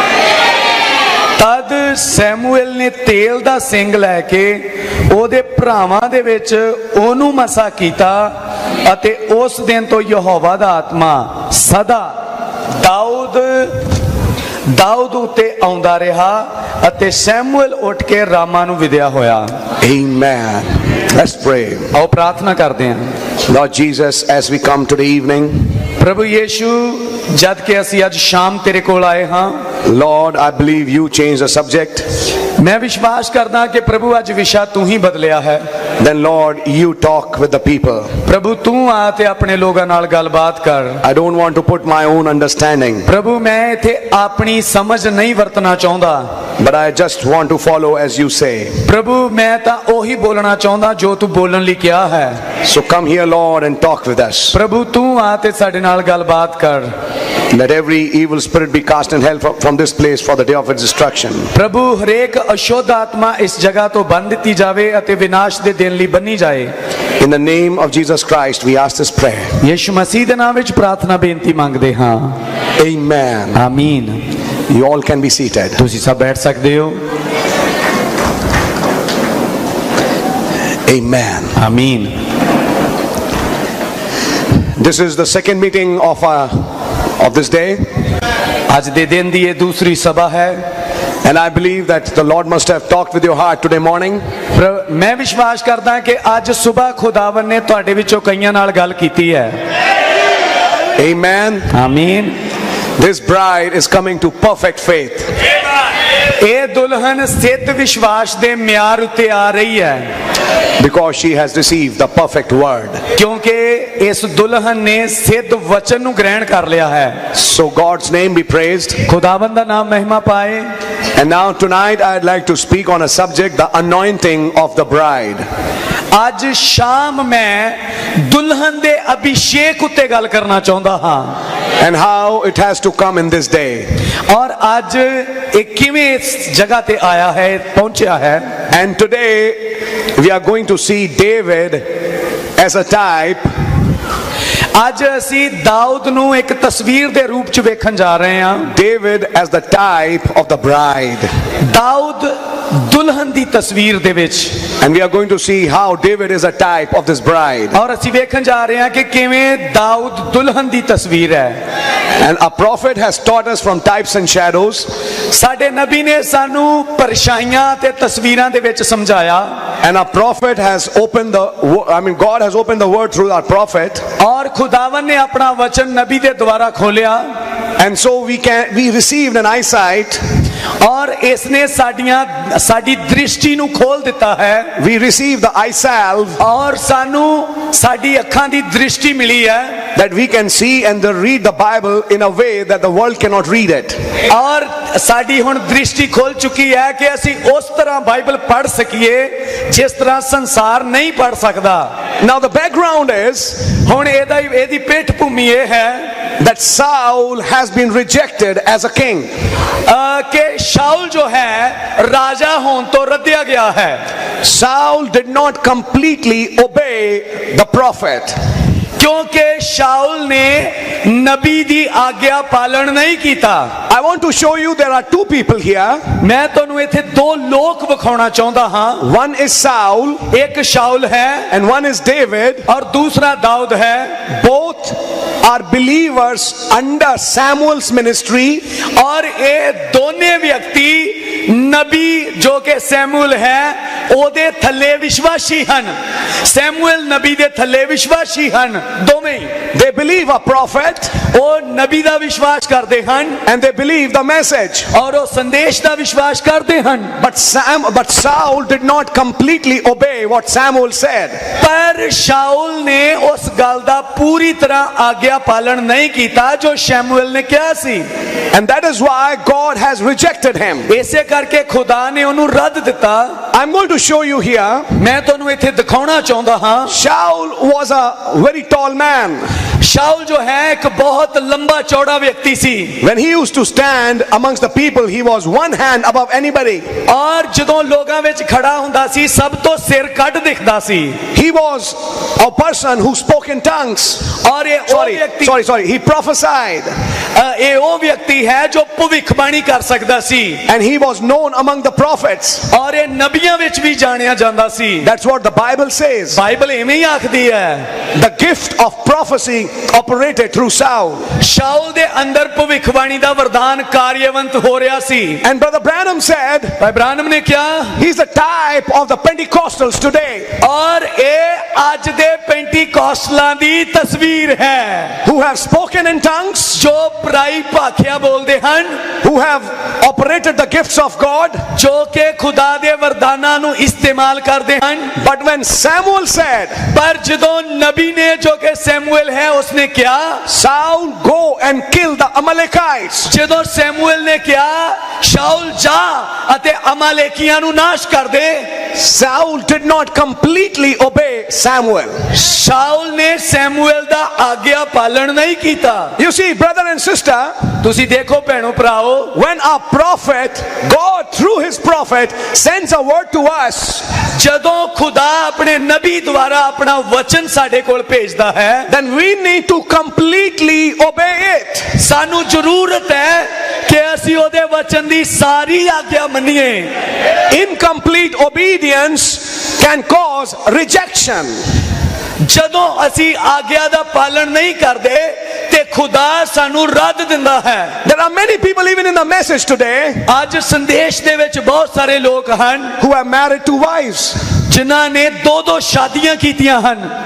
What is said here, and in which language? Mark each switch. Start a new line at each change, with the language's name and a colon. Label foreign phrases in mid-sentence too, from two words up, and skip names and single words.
Punjabi: ਤਦ ਸੈਮੂਅਲ ਨੇ ਤੇਲ ਦਾ ਸਿੰਘ ਲੈ ਕੇ ਉਹਦੇ ਭਰਾਵਾਂ ਦੇ ਵਿੱਚ ਉਹਨੂੰ ਮਸਾ ਕੀਤਾ ਅਤੇ ਉਸ ਦਿਨ ਤੋਂ ਯਹੋਵਾ ਦਾ ਆਤਮਾ ਸਦਾ ਦਾਊਦ ਉੱਤੇ ਆਉਂਦਾ ਰਿਹਾ ਅਤੇ ਸੈਮੂਅਲ ਉੱਠ ਕੇ ਰਾਮਾ ਨੂੰ ਵਿਦਿਆ ਹੋਇਆ।
English: Amen. Let's pray.
Punjabi: ਆਓ ਪ੍ਰਾਰਥਨਾ ਕਰਦੇ ਹਾਂ।
English: Lord Jesus, as we come today evening,
Punjabi: ਪ੍ਰਭੂ ਯੀਸ਼ੂ, ਜਦ ਕਿ ਅਸੀਂ ਅੱਜ ਸ਼ਾਮ ਤੇਰੇ ਕੋਲ ਆਏ ਹਾਂ,
English: Lord, I believe you changed the subject.
Punjabi: ਮੈਂ ਵਿਸ਼ਵਾਸ ਕਰਦਾ ਕਿ ਪ੍ਰਭੂ ਅੱਜ ਵਿਸ਼ਾ ਤੂੰ ਹੀ ਬਦਲਿਆ ਹੈ।
English: Then Lord, you talk with the people.
Punjabi: ਪ੍ਰਭੂ ਤੂੰ ਆ ਤੇ ਆਪਣੇ ਲੋਕਾਂ ਨਾਲ ਗੱਲਬਾਤ ਕਰ।
English: I don't want to put my own understanding,
Punjabi: ਪ੍ਰਭੂ ਮੈਂ ਇੱਥੇ ਆਪਣੀ ਸਮਝ ਨਹੀਂ ਵਰਤਣਾ ਚਾਹੁੰਦਾ,
English: but I just want to follow as you say.
Punjabi: ਪ੍ਰਭੂ ਮੈਂ ਤਾਂ ਉਹੀ ਬੋਲਣਾ ਚਾਹੁੰਦਾ ਜੋ ਤੂੰ ਬੋਲਣ ਲਈ ਕਿਹਾ ਹੈ।
English: So come here, Lord, and talk with us.
Punjabi: ਪ੍ਰਭੂ ਤੂੰ ਆ ਤੇ ਸਾਡੇ ਨਾਲ ਗੱਲਬਾਤ ਕਰ।
English: Let every evil spirit be cast in hell from this place for the day of its destruction.
Punjabi: ਪ੍ਰਭੂ ਹਰੇਕ ਅਸ਼ੁੱਧ ਆਤਮਾ ਇਸ ਜਗ੍ਹਾ ਤੋਂ ਬੰਨ ਦਿੱਤੀ ਜਾਵੇ ਅਤੇ ਵਿਨਾਸ਼ ਦੇ ਦਿਨ ਲਈ ਬੰਨੀ ਜਾਏ।
English: In the name of Jesus Christ, we ask this prayer.
Punjabi: ਯਿਸੂ ਮਸੀਹ ਦੇ ਨਾਮ ਵਿੱਚ ਪ੍ਰਾਰਥਨਾ ਬੇਨਤੀ ਮੰਗਦੇ ਹਾਂ।
English: Amen.
Punjabi: ਆਮੀਨ।
English: You all can be seated.
Punjabi: ਤੁਸੀਂ ਸਭ ਬੈਠ ਸਕਦੇ ਹੋ।
English: Amen.
Punjabi: ਆਮੀਨ।
English: This is the second meeting of this day.
Punjabi: ਅੱਜ ਦੇ ਦਿਨ ਦੀ ਇਹ ਦੂਸਰੀ ਸਭਾ ਹੈ।
English: And I believe that the Lord must have talked with your heart today morning.
Punjabi: ਮੈਂ ਵਿਸ਼ਵਾਸ ਕਰਦਾ ਕਿ ਅੱਜ ਸਵੇਰ ਖੁਦਾਵੰਦ ਨੇ ਤੁਹਾਡੇ ਵਿੱਚੋਂ ਕਈਆਂ ਨਾਲ ਗੱਲ ਕੀਤੀ ਹੈ।
English: Amen.
Punjabi: ਆਮੀਨ।
English: This bride is coming to perfect faith.
Punjabi: ਇਹ ਦੁਲਹਨ ਸਥਿਤ ਵਿਸ਼ਵਾਸ ਦੇ ਮਿਆਰ ਉੱਤੇ ਆ ਰਹੀ ਹੈ।
English: Because she has received the perfect word.
Punjabi: ਕਿਉਂਕਿ ਇਸ ਦੁਲਹਨ ਨੇ ਸਿੱਧ ਵਚਨ ਨੂੰ ਗ੍ਰਹਿਣ ਕਰ ਲਿਆ ਹੈ।
English: So God's name be praised.
Punjabi: ਖੁਦਾਵੰਦ ਦਾ ਨਾਮ ਮਹਿਮਾ ਪਾਏ।
English: And now tonight I'd like to speak on a subject, the anointing of the bride.
Punjabi: ਅੱਜ ਸ਼ਾਮ ਮੈਂ ਦੁਲਹਨ ਦੇ ਅਭਿਸ਼ੇਕ ਉੱਤੇ ਗੱਲ ਕਰਨਾ ਚਾਹੁੰਦਾ ਹਾਂ।
English: And how it has to come in this day.
Punjabi: ਔਰ ਅੱਜ ਇਹ ਕਿਵੇਂ ਇਸ ਜਗ੍ਹਾ ਤੇ ਆਇਆ ਹੈ, ਪਹੁੰਚਿਆ ਹੈ।
English: And today we are going to see David as a type
Punjabi: ਅੱਜ ਅਸੀਂ ਦਾਊਦ ਨੂੰ ਇੱਕ ਤਸਵੀਰ ਦੇ ਰੂਪ ਚ ਵੇਖਣ ਜਾ ਰਹੇ ਹਾਂ
English: David as the type of the bride.
Punjabi: ਦਾਊਦ ਦੁਲਹਨ ਦੀ ਤਸਵੀਰ ਦੇ ਵਿੱਚ
English: And we are going to see how David is a type of this bride.
Punjabi: ਔਰ ਅਸੀਂ ਵੇਖਣ ਜਾ ਰਹੇ ਹਾਂ ਕਿ ਕਿਵੇਂ ਦਾਊਦ ਦੁਲਹਨ ਦੀ ਤਸਵੀਰ ਹੈ
English: And a prophet has taught us from types and shadows.
Punjabi: ਸਾਡੇ ਨਬੀ ਨੇ ਸਾਨੂੰ ਪਰਛਾਈਆਂ ਤੇ ਤਸਵੀਰਾਂ ਦੇ ਵਿੱਚ ਸਮਝਾਇਆ
English: And a prophet has opened God has opened the word through our prophet.
Punjabi: ਔਰ ਖੁਦਾਵੰ ਨੇ ਆਪਣਾ ਵਚਨ ਨਬੀ ਦੇ ਦੁਆਰਾ ਖੋਲਿਆ
English: And so we received an eyesight.
Punjabi: ਔਰ ਇਸਨੇ ਸਾਡੀ ਦ੍ਰਿਸ਼ਟੀ ਨੂੰ ਖੋਲ ਦਿੱਤਾ ਹੈ
English: We received the eye salve
Punjabi: ਔਰ ਸਾਨੂੰ ਸਾਡੀ ਅੱਖਾਂ ਦੀ ਦ੍ਰਿਸ਼ਟੀ ਮਿਲੀ ਹੈ
English: that we can see and read the Bible in a way that the world cannot read it.
Punjabi: ਔਰ ਸਾਡੀ ਹੁਣ ਦ੍ਰਿਸ਼ਟੀ ਖੋਲ ਚੁੱਕੀ ਹੈ ਕਿ ਅਸੀਂ ਉਸ ਤਰ੍ਹਾਂ ਬਾਈਬਲ ਪੜ੍ਹ ਸਕੀਏ ਜਿਸ ਤਰ੍ਹਾਂ ਸੰਸਾਰ ਨਹੀਂ ਪੜ੍ਹ ਸਕਦਾ
English: Now the background is
Punjabi: ਹੁਣ ਇਹਦੀ ਪਿੱਠ ਭੂਮੀ ਇਹ ਹੈ
English: that Saul has been rejected as a king.
Punjabi: ਕਿ ਸ਼ਾਉਲ ਜੋ ਹੈ ਰਾਜਾ ਹੋਣ ਤੋਂ ਰੱਦਿਆ ਗਿਆ ਹੈ
English: Saul did not completely obey the prophet.
Punjabi: ਕਿਉਂਕਿ ਸ਼ਾਊਲ ਨੇ ਨਬੀ ਦੀ ਆਗਿਆ ਪਾਲਣ ਨਹੀਂ ਕੀਤਾ
English: I want to show you there are two people here.
Punjabi: मैं ਤੁਹਾਨੂੰ ਇੱਥੇ ਦੋ ਲੋਕ ਵਿਖਾਉਣਾ ਚਾਹੁੰਦਾ ਹਾਂ
English: One is Saul
Punjabi: ਇੱਕ ਸ਼ਾऊल ਹੈ
English: and one is David.
Punjabi: ਔਰ ਦੂਸਰਾ ਦਾਊਦ ਹੈ
English: Both are believers under Samuel's ministry.
Punjabi: ਔਰ ਇਹ ਦੋਨੋਂ ਵਿਅਕਤੀ ਨਬੀ ਜੋ ਕਿ ਸੈਮੂਅਲ ਹੈ ਓਦੇ ਥੱਲੇ ਵਿਸ਼ਵਾਸੀ ਹਨ ਸੈਮੂਅਲ ਨਬੀ ਦੇ ਥੱਲੇ ਵਿਸ਼ਵਾਸੀ ਹਨ ਦੋਵੇਂ
English: They believe a prophet
Punjabi: ਓ ਨਬੀ ਦਾ ਵਿਸ਼ਵਾਸ ਕਰਤੇ ਹਨ
English: and they believe the message.
Punjabi: ਔਰ ਓ ਸੰਦੇਸ਼ ਦਾ ਵਿਸ਼ਵਾਸ ਕਰਤੇ ਹਨ
English: But Saul did not completely obey what Samuel said.
Punjabi: ਪਰ ਸ਼ਾਊਲ ਨੇ ਉਸ ਗੱਲ ਦਾ ਪੂਰੀ ਤਰ੍ਹਾਂ ਆਗਿਆ ਪਾਲਣ ਨਹੀਂ ਕੀਤਾ ਜੋ ਸ਼ਮੂਏਲ ਨੇ ਕਿਹਾ ਸੀ
English: And that is why God has rejected him.
Punjabi: ਐਸੇ ਕਰਕੇ ਖ਼ੁਦਾ ਨੇ ਉਨ੍ਹਾਂ ਰੱਦ ਦਿੱਤਾ
English: I'm going to show you here.
Punjabi: ਮੈਂ ਤੁਹਾਨੂੰ ਇੱਥੇ ਦਿਖਾਣਾ ਚਾਹਤਾ ਹਾਂ
English: Shaul was a very tall man.
Punjabi: ਸ਼ਾਊਲ ਜੋ ਹੈ ਇੱਕ ਬਹੁਤ ਲੰਬਾ ਚੌੜਾ ਵਿਅਕਤੀ ਸੀ
English: When he used to stand amongst the people, he was one hand above anybody.
Punjabi: ਔਰ ਜਦੋਂ ਲੋਕਾਂ ਵਿੱਚ ਖੜ੍ਹਾ ਹੁੰਦਾ ਸੀ ਸਭ ਤੋਂ ਸਿਰ ਕੱਟ ਦਿਖਦਾ ਸੀ
English: He was a person who spoke in tongues.
Punjabi: ਔਰ ਇਹ ਓ ਵਿਅਕਤੀ
English: Sorry, he prophesied.
Punjabi: ਇਹ ਓ ਵਿਅਕਤੀ ਹੈ ਜੋ ਭਵਿੱਖਬਾਣੀ ਕਰ ਸਕਦਾ ਸੀ
English: And he was known among the prophets.
Punjabi: ਔਰ ਇਹ ਨਬੀਆਂ ਵਿੱਚ ਵੀ ਜਾਣਿਆ ਜਾਂਦਾ ਸੀ
English: That's what the Bible says.
Punjabi: ਬਾਈਬਲ ਇਵੇਂ ਹੀ ਆਖਦੀ ਹੈ
English: The gift of prophecy operated through Saul.
Punjabi: ਸ਼ਾਊਲ ਦੇ ਅੰਦਰ ਭਵਿੱਖਬਾਣੀ ਦਾ ਵਰਦਾਨ ਕਾਰਜਵੰਤ ਹੋ ਰਿਹਾ ਸੀ
English: And Brother Branham said,
Punjabi: ਭਾਈ ਬ੍ਰਾਨਮ ਨੇ ਕਿਹਾ
English: he's a type of the Pentecostals today.
Punjabi: ਔਰ ਇਹ ਅੱਜ ਦੇ ਪੈਂਟੀਕੌਸਟਲਾਂ ਦੀ ਤਸਵੀਰ ਹੈ
English: Who have spoken in tongues.
Punjabi: ਜੋ ਪਰਾਈ ਭਾਖਿਆ ਬੋਲਦੇ ਹਨ
English: Who have operated the gifts of God.
Punjabi: ਜੋ ਕੇ ਖ਼ੁਦਾ ਦੇ ਵਰਦਾਨਾਂ ਨੂੰ ਇਸਤੇਮਾਲ ਕਰਦੇ ਹਨ
English: But when Samuel said,
Punjabi: ਪਰ ਜਦੋਂ ਨਬੀ ਨੇ ਜੋ ਕੇ ਸੈਮੂਏਲ ਹੈ ਉਸਨੇ ਕਿਹਾ
English: Saul, go and kill the Amalekites.
Punjabi: ਜਦੋਂ ਸੈਮੂਏਲ ਨੇ ਕਿਹਾ ਸ਼ਾਊਲ ਜਾ ਅਤੇ ਅਮਾਲੇਕੀਆਂ ਨੂੰ ਨਾਸ਼ ਕਰ ਦੇ
English: Saul did not completely obey Samuel.
Punjabi: ਸ਼ਾਊਲ ਨੇ ਸੈਮੂਏਲ ਦਾ ਆਗਿਆ ਪਾਲਣ ਨਹੀਂ ਕੀਤਾ
English: You see, brother and sister,
Punjabi: ਤੁਸੀ ਦੇਖੋ ਭੈਣੋ ਭਰਾਓ
English: when a prophet, God through his prophet sends a word to us,
Punjabi: ਜਦੋਂ ਖ਼ੁਦਾ ਆਪਣੇ ਨਬੀ ਦੁਆਰਾ ਆਪਣਾ ਵਚਨ ਸਾਡੇ ਕੋਲ ਭੇਜਦਾ ਹੈ
English: then we need to completely obey it.
Punjabi: ਸਾਨੂੰ ਜ਼ਰੂਰਤ ਹੈ ਕਿ ਅਸੀਂ ਓਦੇ ਵਚਨ ਦੀ ਸਾਰੀ ਆਗਿਆ ਮੰਨੀਏ
English: Incomplete obedience can cause rejection.
Punjabi: ਜਦੋਂ ਅਸੀਂ ਆਗਿਆ ਦਾ ਪਾਲਣ ਨਹੀਂ ਕਰਦੇ ਤੇ ਖ਼ੁਦਾ ਸਾਨੂੰ ਰੱਦ ਦਿੰਦਾ ਹੈ
English: There are many people even in the message today
Punjabi: ਅੱਜ ਸੰਦੇਸ਼ ਦੇ ਵਿੱਚ ਬਹੁਤ ਸਾਰੇ ਲੋਕ ਹਨ
English: who are married to wives.
Punjabi: ਜਿਨ੍ਹਾਂ ਨੇ ਦੋ ਸ਼ਾਦੀਆਂ ਕੀਤੀਆਂ ਹਨ